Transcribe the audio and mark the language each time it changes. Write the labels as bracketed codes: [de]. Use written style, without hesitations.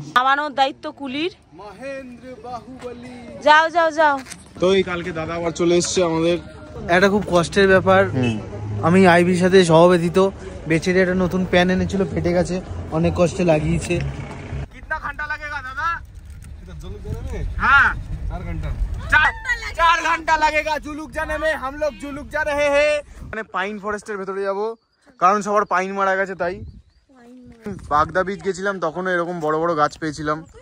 [bn] খাওয়ানোর দায়িত্ব কুলির। মহেন্দ্র বাহুবলী। যাও যাও যাও। তো এই কালকে দাদা আবার চলে এসছে আমাদের। এটা খুব কষ্টের ব্যাপার। আমি আইবির সাথে সহবেদিত। বেচারি একটা নতুন প্যান এনেছিল, ফেটে গেছে, অনেক কষ্টে লাগিয়েছে। [hi] कितना घंटा लगेगा दादा? हाँ 4 घंटा लगेगा जुलुक जाने में। हम लोग जुलुक जा रहे हैं, [bn] মানে পাইন ফরেস্টের ভেতরে যাব, কারণ সবার পাইন মারা গেছে তাই। বাগদা বীচ গেছিলাম, তখনও এরকম বড় বড় গাছ পেয়েছিলাম।